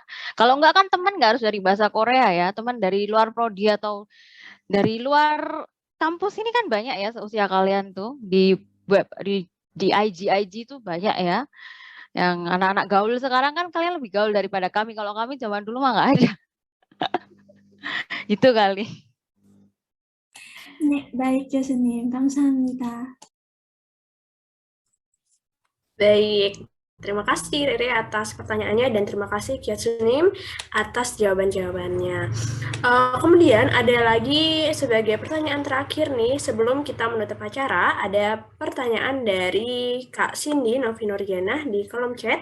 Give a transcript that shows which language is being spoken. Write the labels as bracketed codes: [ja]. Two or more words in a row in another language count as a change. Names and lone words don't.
[id] Kalau enggak kan teman enggak harus dari bahasa Korea ya, teman dari luar prodi atau dari luar kampus ini kan banyak ya seusia kalian tuh di web di IG tuh banyak ya. Yang anak-anak gaul sekarang kan kalian lebih gaul daripada kami. Kalau kami zaman dulu mah enggak ada. Gitu kali. [ko] 네, baik 교수님, 감사합니다. [id] Baik, terima kasih Rere atas pertanyaannya dan terima kasih Kyatsunim atas jawaban-jawabannya. Kemudian ada lagi sebagai pertanyaan terakhir nih sebelum kita menutup acara, ada pertanyaan dari Kak Cindy Novi Nurjana di kolom chat.